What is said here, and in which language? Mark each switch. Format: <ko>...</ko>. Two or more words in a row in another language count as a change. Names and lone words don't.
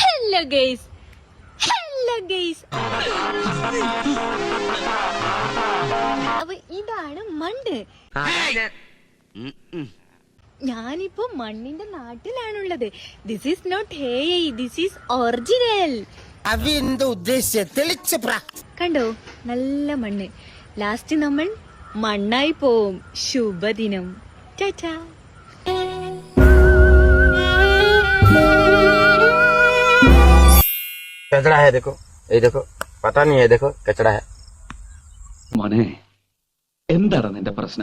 <en>hello guys, hello guys.</en> <ml>അപ്പൊ ഇതാണ് മണ്ണ്. ഞാനിപ്പോ മണ്ണിന്റെ നാട്ടിലാണുള്ളത്.</ml> <en>this is not AI, this is original.</en> <ml>കണ്ടോ, നല്ല മണ്ണ്. ലാസ്റ്റ് നമ്മൾ മണ്ണായി പോവും. ശുഭദിനം. ടാറ്റാ.</ml> <hi>कचड़ा है, देखो ये देखो, पता नहीं है, देखो कचड़ा है.</hi> <ml>മോനെ, എന്താണ് നിന്റെ പ്രശ്നം?</ml>